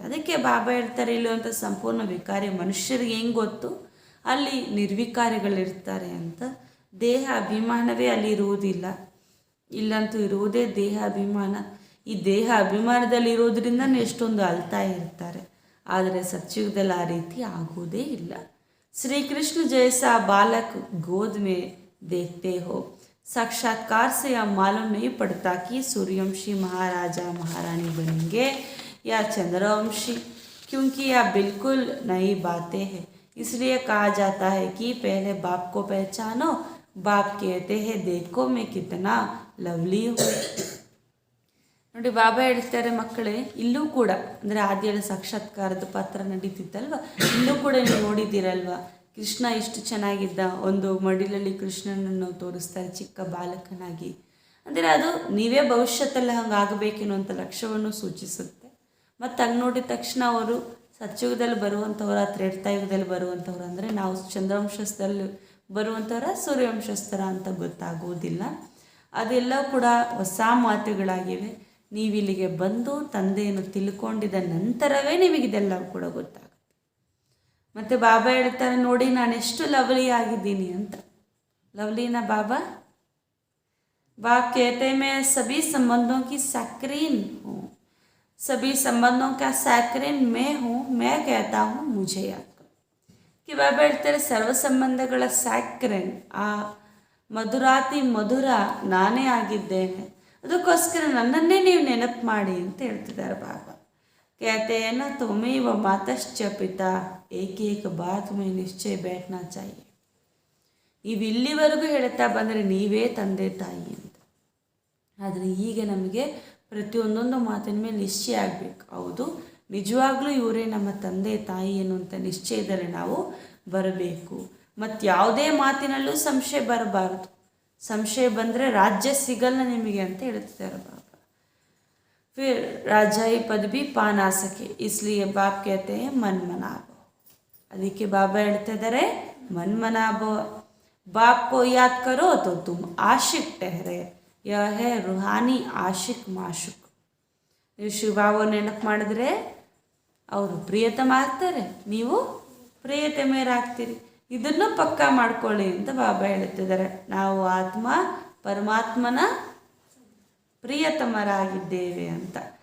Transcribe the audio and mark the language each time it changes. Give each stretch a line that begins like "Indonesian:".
Kannada: ಅದಕ್ಕೆ ಬಾಬಾ ಹೇಳ್ತಾರೆ, ಇಲ್ಲುವಂಥ ಸಂಪೂರ್ಣ ವಿಕಾರಿ ಮನುಷ್ಯರಿಗೆ ಹೆಂಗೆ ಗೊತ್ತು ಅಲ್ಲಿ ನಿರ್ವಿಕಾರಿಗಳಿರ್ತಾರೆ ಅಂತ. ದೇಹ ಅಭಿಮಾನವೇ ಅಲ್ಲಿ ಇರುವುದಿಲ್ಲ, ಇಲ್ಲಂತೂ ಇರುವುದೇ ದೇಹ ಅಭಿಮಾನ. ಈ ದೇಹ ಅಭಿಮಾನದಲ್ಲಿ ಇರೋದ್ರಿಂದ ಎಷ್ಟೊಂದು ಅಳ್ತಾ ಇರ್ತಾರೆ. ಆದರೆ ಸತ್ಯುಗದಲ್ಲಿ ಆ ರೀತಿ ಆಗುವುದೇ ಇಲ್ಲ.
Hindi: श्री कृष्ण जैसा बालक गोद में देखते हो, साक्षात्कार से अब मालूम नहीं पड़ता कि सूर्यवंशी महाराजा महारानी बनेंगे या चंद्रवंशी, क्योंकि यह बिल्कुल नई बातें हैं। इसलिए कहा जाता है कि पहले बाप को पहचानो। बाप कहते हैं, देखो मैं कितना लवली हूँ।
Kannada: ನೋಡಿ, ಬಾಬಾ ಹೇಳ್ತಾರೆ, ಮಕ್ಕಳೇ ಇಲ್ಲೂ ಕೂಡ ಅಂದರೆ ಆದಿಯಲ್ಲಿ ಸಾಕ್ಷಾತ್ಕಾರದ ಪಾತ್ರ ನಡೀತಿತ್ತಲ್ವ, ಇಲ್ಲೂ ಕೂಡ ನೀವು ನೋಡಿದ್ದೀರಲ್ವ, ಕೃಷ್ಣ ಎಷ್ಟು ಚೆನ್ನಾಗಿದ್ದ. ಒಂದು ಮಡಿಲಲ್ಲಿ ಕೃಷ್ಣನನ್ನು ತೋರಿಸ್ತಾರೆ ಚಿಕ್ಕ ಬಾಲಕನಾಗಿ. ಅಂದರೆ ಅದು ನೀವೇ ಭವಿಷ್ಯದಲ್ಲಿ ಹಂಗೆ ಆಗಬೇಕೇನೋ ಅಂತ ಲಕ್ಷ್ಯವನ್ನು ಸೂಚಿಸುತ್ತೆ. ಮತ್ತು ಹಂಗೆ ನೋಡಿದ ತಕ್ಷಣ ಅವರು ಸತ್ಯುಗದಲ್ಲಿ ಬರುವಂಥವ್ರ, ತ್ರೇತಾಯುಗದಲ್ಲಿ ಬರುವಂಥವ್ರು, ಅಂದರೆ ನಾವು ಚಂದ್ರವಂಶಸ್ಥದಲ್ಲಿ ಬರುವಂಥವ್ರ, ಸೂರ್ಯವಂಶಸ್ಥರ ಅಂತ ಗೊತ್ತಾಗುವುದಿಲ್ಲ. ಅದೆಲ್ಲ ಕೂಡ ಹೊಸ ಮಾತುಗಳಾಗಿವೆ. ನೀವಿಲ್ಲಿಗೆ ಬಂದು ತಂದೆಯನ್ನು ತಿಳ್ಕೊಂಡಿದ್ದ ನಂತರವೇ ನಿಮಗಿದೆಲ್ಲ ಕೂಡ ಗೊತ್ತಾಗುತ್ತೆ. ಮತ್ತು ಬಾಬಾ ಹೇಳ್ತಾರೆ, ನೋಡಿ ನಾನೆಷ್ಟು ಲವ್ಲಿ ಆಗಿದ್ದೀನಿ ಅಂತ. ಲವ್ಲಿನ ಬಾಬಾ
Hindi: बाप कहते हैं, मैं सभी संबंधों की सैक्रीन हूँ, सभी संबंधों का सैक्रीन मैं हूँ, मैं कहता हूँ मुझे याद करो.
Kannada: कि ಬಾಬಾ ಹೇಳ್ತಾರೆ, ಸರ್ವ ಸಂಬಂಧಗಳ ಸ್ಯಾಕ್ರೇನ್, ಆ ಮಧುರಾತಿ ಮಧುರ ನಾನೇ ಆಗಿದ್ದೇನೆ, ಅದಕ್ಕೋಸ್ಕರ ನನ್ನನ್ನೇ ನೀವು ನೆನಪು ಮಾಡಿ ಅಂತ ಹೇಳ್ತಿದ್ದಾರೆ ಬಾಬಾ.
Hindi: कहते हैं ना, तुम्हें व मातश्च पिता एक एक बात में निश्चय बैठना चाहिए.
Kannada: ನೀವು ಇಲ್ಲಿವರೆಗೂ ಹೇಳ್ತಾ ಬಂದರೆ ನೀವೇ ತಂದೆ ತಾಯಿ ಅಂತ. ಆದರೆ ಈಗ ನಮಗೆ ಪ್ರತಿಯೊಂದೊಂದು ಮಾತಿನ ಮೇಲೆ ನಿಶ್ಚಯ ಆಗಬೇಕು. ಹೌದು, ನಿಜವಾಗ್ಲೂ ಇವರೇ ನಮ್ಮ ತಂದೆ ತಾಯಿ ಎನ್ನುವಂಥ ನಿಶ್ಚಯದಲ್ಲಿ ನಾವು ಬರಬೇಕು. ಮತ್ತು ಯಾವುದೇ ಮಾತಿನಲ್ಲೂ ಸಂಶಯ ಬರಬಾರದು. ಸಂಶಯ ಬಂದರೆ ರಾಜ್ಯ ಸಿಗಲ್ಲ ನಿಮಗೆ ಅಂತ ಹೇಳ್ತಿದ್ದಾರೆ ಬಾಬಾ.
Hindi: फिर राजाई पद भी पा ना सके, इसलिए बाप कहते हैं मन मनाभव.
Kannada: ಅದಕ್ಕೆ ಬಾಬಾ ಹೇಳ್ತಾ ಇದ್ದಾರೆ, ಮನ್ ಮನಾಭವ.
Hindi: बाप को याद करो तो तुम आशिक ठहरे, यह है रूहानी आशिक माशुक.
Kannada: ನೀವು ಶಿವಬಾಬಾ ನೆನಪು ಮಾಡಿದ್ರೆ ಅವರು ಪ್ರಿಯತಮ ಆಗ್ತಾರೆ, ನೀವು ಪ್ರಿಯತಮೆಯರಾಗ್ತೀರಿ. ಇದನ್ನು ಪಕ್ಕಾ ಮಾಡ್ಕೊಳ್ಳಿ ಅಂತ ಬಾಬಾ ಹೇಳ್ತಿದ್ದಾರೆ. ನಾವು ಆತ್ಮ ಪರಮಾತ್ಮನ ಪ್ರಿಯತಮರಾಗಿದ್ದೇವೆ ಅಂತ.